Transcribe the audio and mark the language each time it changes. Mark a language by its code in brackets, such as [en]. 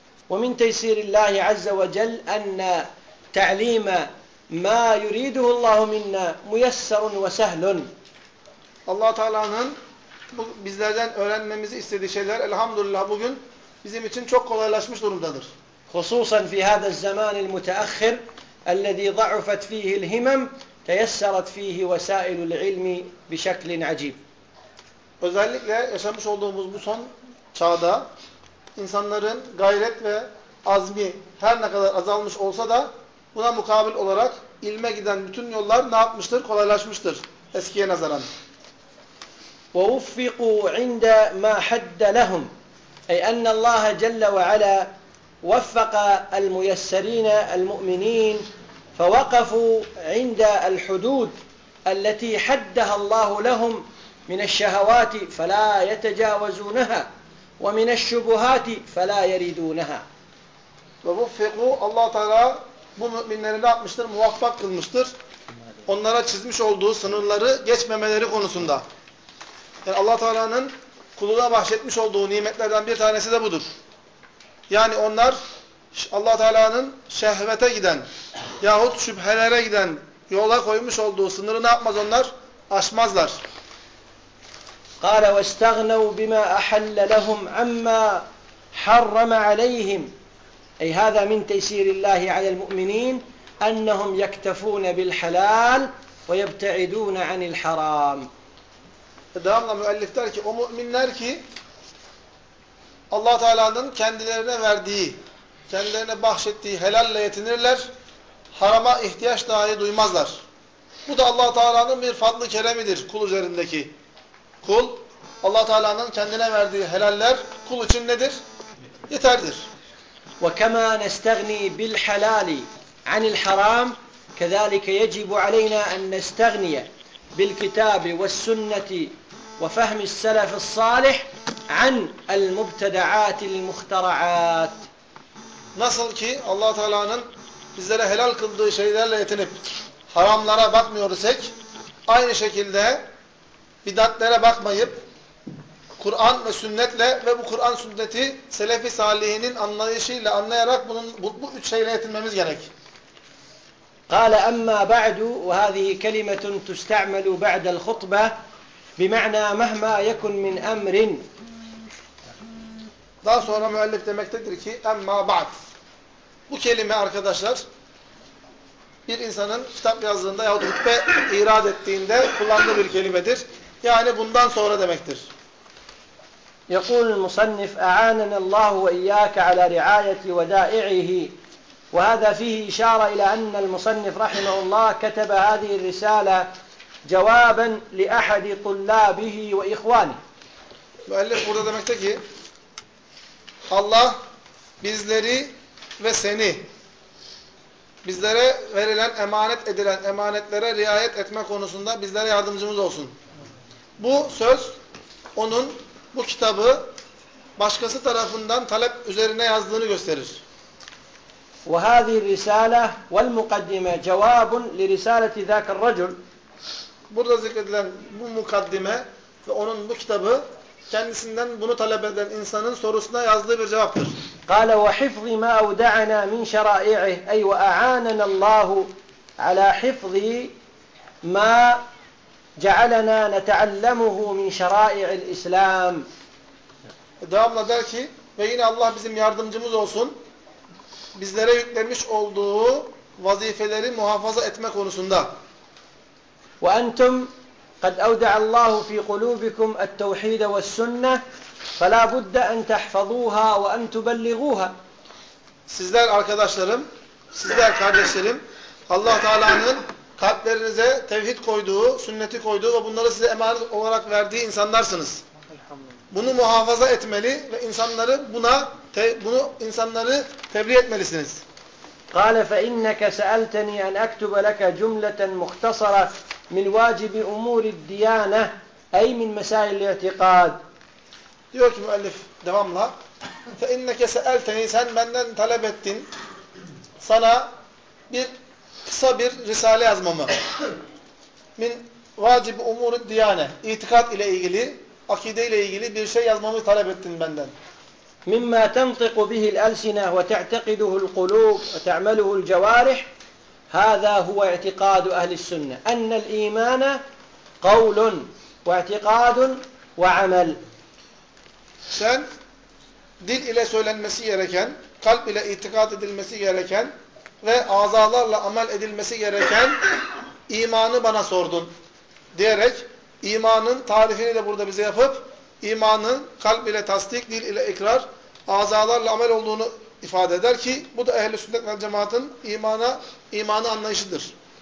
[ar] وَمِنْ تَيْسِيرِ اللّٰهِ عَزَّ وَجَلْ اَنَّ تَعْلِيمَ مَا يُرِيدُهُ اللّٰهُ مِنَّا مُيَسَّرٌ وَسَهْلٌ. [tr] Allah-u Teala'nın bu bizlerden öğrenmemizi istediği şeyler elhamdülillah bugün bizim için çok kolaylaşmış durumdadır. [ar] خصوصاً في هذا الزمان المتأخر الذي ضعفت فيه الهمم تيسرت فيه وسائل العلم بشكل عجيب. [tr] Özellikle yaşamış olduğumuz bu son çağda insanların gayret ve azmi her ne kadar azalmış olsa da buna mukabil olarak ilme giden bütün yollar ne yapmıştır? Kolaylaşmıştır eskiye nazaran. [ar] ووفقوا عند ما حد لهم أي أن الله جل وعلا وفق الميسرين المؤمنين فوقفوا عند الحدود التي حدها الله لهم من الشهوات فلا يتجاوزونها ومن الشبهات فلا يريدونها. ووفقوا الله تعالى [tr] bu müminleri ne yapmıştır? Muvaffak kılmıştır. Onlara çizmiş olduğu sınırları geçmemeleri konusunda. Yani Allah Teala'nın kuluna bahşetmiş olduğu nimetlerden bir tanesi de budur. Yani onlar Allah Teala'nın şehvete giden yahut şüphelere giden yola koymuş olduğu sınırı ne yapmaz onlar? Aşmazlar. [ar] قال واستغنوا بما أحل لهم عما حرم عليهم. أي هذا من تيسير الله على المؤمنين أنهم يكتفون بالحلال ويبتعدون عن الحرام. [tr] Devamla müellif der ki, o müminler ki Allah Teala'nın kendilerine verdiği, kendilerine bahşettiği helalle yetinirler, harama ihtiyaç dahi duymazlar. Bu da Allah Teala'nın bir fadlı keremidir kul üzerindeki. Kul, Allah Teala'nın kendine verdiği helaller kul için nedir? Yeterdir. [ar] وكما نستغني بالحلال عن الحرام كذلك يجب علينا أن نستغني بالكتاب والسنة وفهم السلف الصالح عن المبتدعات المخترعات. [tr] Nasıl ki Allah Teala'nın bizlere helal kıldığı şeylerle yetinip haramlara bakmıyorsak, aynı şekilde bidatlere bakmayıp Kur'an ve sünnetle ve bu Kur'an sünneti selefi salihinin anlayışıyla anlayarak bunun bu üç şeyle yetinmemiz gerek. [ar] قال أما بعد وهذه كلمة تستعمل بعد الخطبة بمعنى مهما يكن من أمر. [tr] Daha sonra müellif demektedir ki [ar] أما بعد. [tr] Bu kelime arkadaşlar bir insanın kitap yazdığında yahut hutbe irad ettiğinde kullandığı bir kelimedir. Yani bundan sonra demektir. [ar] يقول المصنف أعاننا الله وإياك على رعاية ودائعه وهذا فيه إشارة إلى أن المصنف رحمه الله كتب هذه الرسالة جوابا لأحد طلابه وإخوانه. [tr] مؤلف burada demekte ki Allah bizleri ve seni bizlere verilen emanet edilen emanetlere riayet etme konusunda bizlere yardımcımız olsun. Bu söz onun bu kitabı başkası tarafından talep üzerine yazdığını gösterir. [ar] وهذه الرسالة والمقدمة جواب لرسالة ذاك الرجل. [tr] Burada zikredilen bu mukaddime ve onun bu kitabı kendisinden bunu talep eden insanın sorusuna yazdığı bir cevaptır. [ar] قال وحفظ ما أودعنا من شرائعه أي وأعاننا الله على حفظ ما جعلنا نتعلمه من شرائع الإسلام. [tr] Devamla der ki ve yine Allah bizim yardımcımız olsun bizlere yüklemiş olduğu vazifeleri muhafaza etme konusunda. [ar] وأنتم قد أودع الله في قلوبكم التوحيد والسنة فلا بد أن تحفظوها وأن تبلغوها. [tr] Sizler arkadaşlarım, sizler kardeşlerim Allah Teala'nın kalplerinize tevhid koyduğu, sünneti koyduğu ve bunları size emanet olarak verdiği insanlarsınız. Bunu muhafaza etmeli ve insanları bunu insanları tebliğ etmelisiniz. [ar] قَالَ فَاِنَّكَ سَأَلْتَنِي اَنْ اَكْتُبَ لَكَ جُمْلَةً مُخْتَصَرَةً مِنْ وَاجِبِ اُمُورِ الدِّيَانَةً اَيْ مِنْ مَسَائِ الْاَتِقَادِ [tr] Diyor ki müellif devamla, [ar] فَاِنَّكَ سَأَلْتَنِي [tr] sen benden talep ettin, sana bir kısa bir risale yazmamı. [ar] مِنْ وَاجِبِ اُمُورِ الدِّيَانَةً [tr] İtikad ile ilgili, akide ile ilgili bir şey yazmamı talep ettin benden. [ar] مما تنطق به الألسنة وتعتقده القلوب وتعمله الجوارح هذا هو اعتقاد أهل السنة أن الإيمان قول واعتقاد وعمل [tr] Sen dil ile söylenmesi gereken, kalp ile itikad edilmesi gereken ve azalarla amel edilmesi gereken imanı bana sordun diyerek imanın tarifini de burada bize yapıp imanın kalp ile tasdik, dil ile ikrar azalarla amel olduğunu ifade eder ki bu da ehl-i sünnet ve cemaatın imanı anlayışıdır.